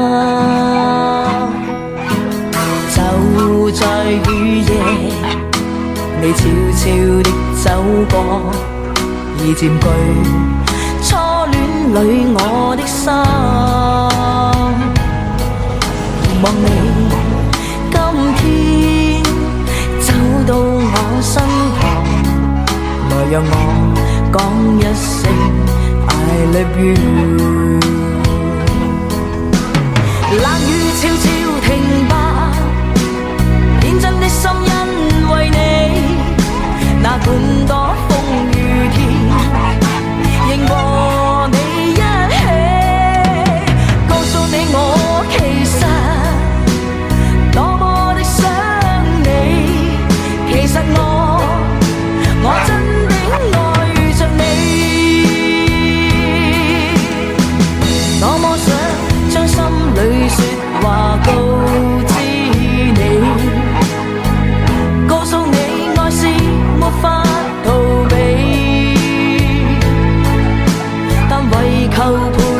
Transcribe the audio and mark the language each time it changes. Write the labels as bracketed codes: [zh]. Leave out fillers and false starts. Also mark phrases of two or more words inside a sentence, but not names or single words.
[yue] 就在雨夜，你悄悄地走過，已佔據初戀裏我的心，望你今天走到我身旁，來讓我講一聲 [en] I love you。 [yue] 冷雨悄悄停吧，天真的心因為你，哪管多風雨天，仍和你一起，告訴你我其實多麼的想你，其實我真的愛着你，多麼想將心裏說話告知你，告訴你愛是沒法逃避，但為求